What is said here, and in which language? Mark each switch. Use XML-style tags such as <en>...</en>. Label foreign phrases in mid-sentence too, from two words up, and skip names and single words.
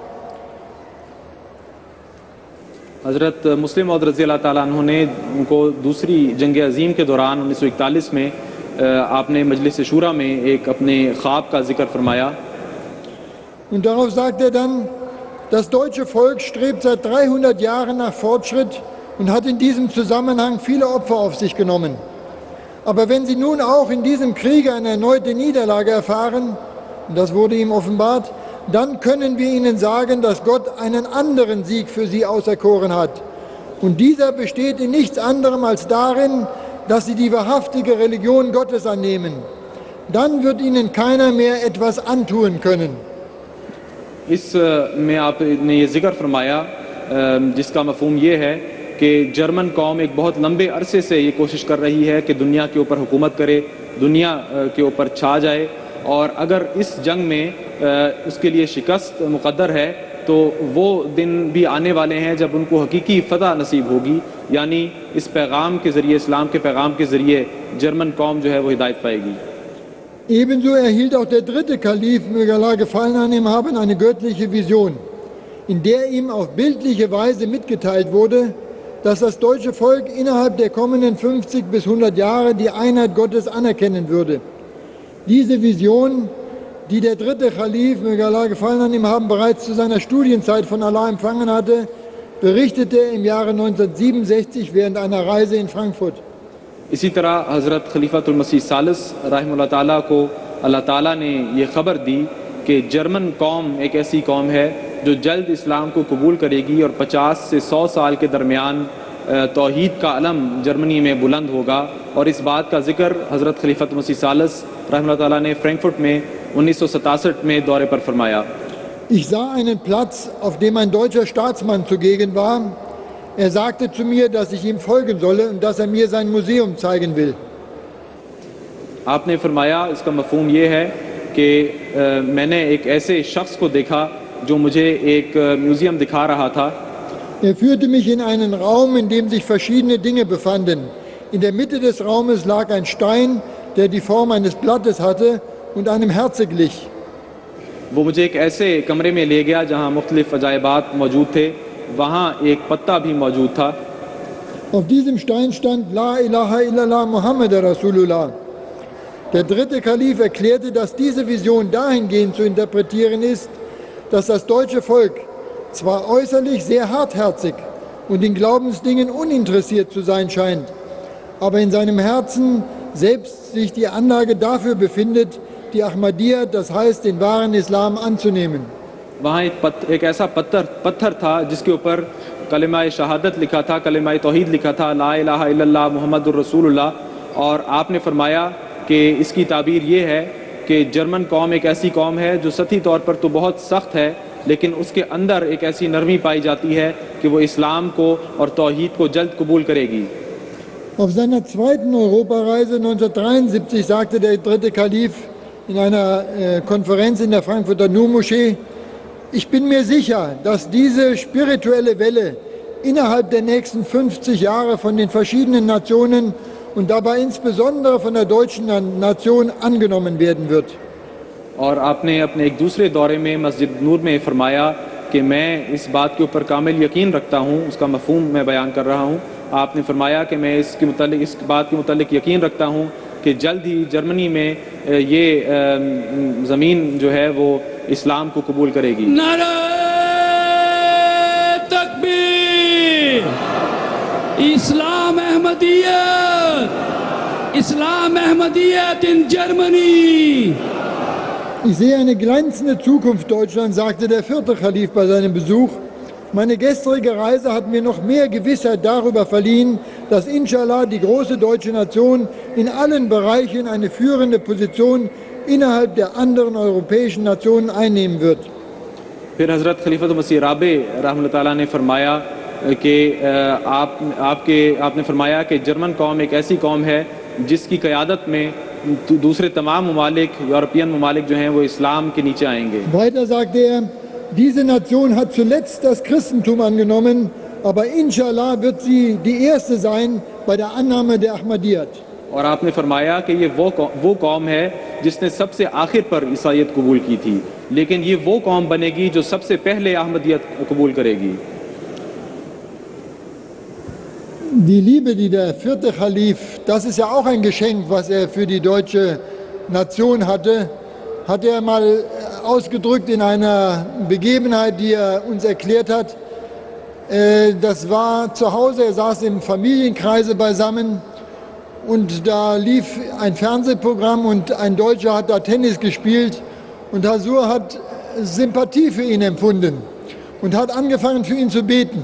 <ur>حضرت مسلم موعود</ur> <ar>رضی اللہ تعالیٰ عنہ</ar> <ur>نے ان کو دوسری جنگ عظیم کے دوران 1941 میں آپ نے مجلس شوریٰ میں ایک اپنے خواب کا ذکر فرمایا.</ur> <de>Und darauf sagt er dann, das deutsche Volk strebt seit 300 Jahren nach Fortschritt und hat in diesem Zusammenhang viele Opfer auf sich genommen. Aber wenn sie nun auch in diesem Kriege eine erneute Niederlage erfahren, und das wurde ihm offenbart, dann können wir ihnen sagen, dass Gott einen anderen Sieg für sie auserkoren hat. Und dieser besteht in nichts anderem als darin, dass sie die wahrhaftige Religion Gottes annehmen. Dann wird ihnen keiner mehr etwas antun können.</de> <ur>اس میں آپ نے یہ ذکر فرمایا جس کا مفہوم یہ ہے کہ جرمن قوم ایک بہت لمبے عرصے سے یہ کوشش کر رہی ہے کہ دنیا کے اوپر حکومت کرے، دنیا کے اوپر چھا جائے، اور اگر اس جنگ میں اس کے لیے شکست مقدر ہے تو وہ دن بھی آنے والے ہیں جب ان کو حقیقی فتح نصیب ہوگی، یعنی اس پیغام کے ذریعے، اسلام کے پیغام کے ذریعے جرمن قوم جو ہے وہ ہدایت پائے گی.</ur> <de>Ebenso erhielt auch der dritte Kalif, möge Allah gefallen an ihm haben, eine göttliche Vision, in der ihm auf bildliche Weise mitgeteilt wurde, dass das deutsche Volk innerhalb der kommenden 50 bis 100 Jahre die Einheit Gottes anerkennen würde. Diese Vision, die der dritte Kalif, möge Allah gefallen an ihm haben, bereits zu seiner Studienzeit von Allah empfangen hatte, berichtete er im Jahre 1967 während einer Reise in Frankfurt.</de> <ur>اسی طرح حضرت خلیفۃ المسیح ثالث</ur> <ar>رحمہ اللہ تعالیٰ</ar> <ur>کو اللہ تعالیٰ نے یہ خبر دی کہ جرمن قوم ایک ایسی قوم ہے جو جلد اسلام کو قبول کرے گی اور 50 سے 100 سال کے درمیان توحید کا علم جرمنی میں بلند ہوگا. اور اس بات کا ذکر حضرت خلیفۃ المسیح ثالث</ur> <ar>رحمہ اللہ تعالیٰ</ar> <ur>نے فرینکفرٹ میں 1967 میں دورے پر فرمایا.</ur> <de>Ich sah einen Platz, auf dem ein deutscher Staatsmann zugegen war. Er sagte zu mir, dass ich ihm folgen solle und dass er mir sein Museum zeigen will.</de> <ur>آپ نے فرمایا، اس کا مفہوم یہ ہے کہ میں نے ایک ایسے شخص کو دیکھا جو مجھے ایک میوزیم دکھا رہا تھا.</ur> <de>Er führte mich in einen Raum, in dem sich verschiedene Dinge befanden. In der Mitte des Raumes lag ein Stein, der die Form eines Blattes hatte und einem Herze glich.</de> <ur>وہ مجھے ایک ایسے کمرے میں لے گیا جہاں مختلف عجائبات موجود تھے. وہاں ایک پتا بھی موجود تھا.</ur> <de>Auf diesem Stein stand</de> <ar>لا إله إلا الله محمد رسول الله.</ar> <de>Der dritte Kalif erklärte, dass diese Vision dahingehend zu interpretieren ist, dass das deutsche Volk zwar äußerlich sehr hartherzig und in Glaubensdingen uninteressiert zu sein scheint, aber in seinem Herzen selbst sich die Anlage dafür befindet, die Ahmadiyya, das heißt den wahren Islam, anzunehmen.</de> <ur>وہاں ایک ایسا پتھر تھا جس کے اوپر کلمہ شہادت لکھا تھا، کلمہ توحید لکھا تھا,</ur> <ar>لا إله إلا الله محمد رسول الله.</ar> <ur>اور آپ نے فرمایا کہ اس کی تعبیر یہ ہے کہ جرمن قوم ایک ایسی قوم ہے جو سطحی طور پر تو بہت سخت ہے، لیکن اس کے اندر ایک ایسی نرمی پائی جاتی ہے کہ وہ اسلام کو اور توحید کو جلد قبول کرے گی.</ur> <de>Auf seiner zweiten Europareise 1973 sagte der dritte Kalif in einer Konferenz in der Frankfurter Nur-Moschee: Ich bin mir sicher, dass diese spirituelle Welle innerhalb der nächsten 50 Jahre von den verschiedenen Nationen und dabei insbesondere von der deutschen Nation angenommen werden wird.</de> <ur>اور آپ نے اپنے ایک دوسرے دورے میں مسجد نور میں فرمایا کہ میں اس بات کے اوپر کامل یقین رکھتا ہوں، اس کا مفہوم میں بیان کر رہا ہوں. آپ نے فرمایا کہ میں اس بات کے متعلق یقین رکھتا ہوں کہ جلد ہی جرمنی میں یہ زمین جو ہے وہ اسلام کو قبول کرے گی. نعرۂ تکبیر، اسلام احمدیت</ur> <en>in Germany.</en> <de>Ich sehe eine glänzende Zukunft Deutschlands, sagte der vierte Kalif bei seinem Besuch. Meine gestrige Reise hat mir noch mehr Gewissheit darüber verliehen, dass inshallah die große deutsche Nation in allen Bereichen eine führende Position innerhalb der anderen europäischen Nationen einnehmen wird.</de> <ur>پھر حضرت خلیفت مسیح رابع</ur> <ar>رحمہ اللہ تعالیٰ</ar> <ur>نے فرمایا کہ آپ نے فرمایا کہ جرمن قوم ایک ایسی قوم ہے جس کی قیادت میں دوسرے تمام ممالک، یورپین ممالک جو ہیں وہ اسلام کے نیچے آئیں گے.</ur> <de>Weiter sagte er, diese Nation hat zuletzt das Christentum angenommen, aber inshallah wird sie die erste sein bei der Annahme der Ahmadiyyat.</de> <ur>اور آپ نے فرمایا کہ یہ وہ قوم ہے جس نے سب سے آخر پر عیسائیت قبول کی تھی، لیکن یہ وہ قوم بنے گی جو سب سے پہلے احمدیت قبول کرے گی.</ur> <de>Die Liebe, die der vierte Kalif, das ist ja auch ein Geschenk, was er für die deutsche Nation hatte, hat er mal ausgedrückt in einer Begebenheit, die er uns erklärt hat. Das war zu Hause, er saß im Familienkreise beisammen und da lief ein Fernsehprogramm und ein Deutscher hat da Tennis gespielt und Hasur hat Sympathie für ihn empfunden und hat angefangen für ihn zu beten.</de>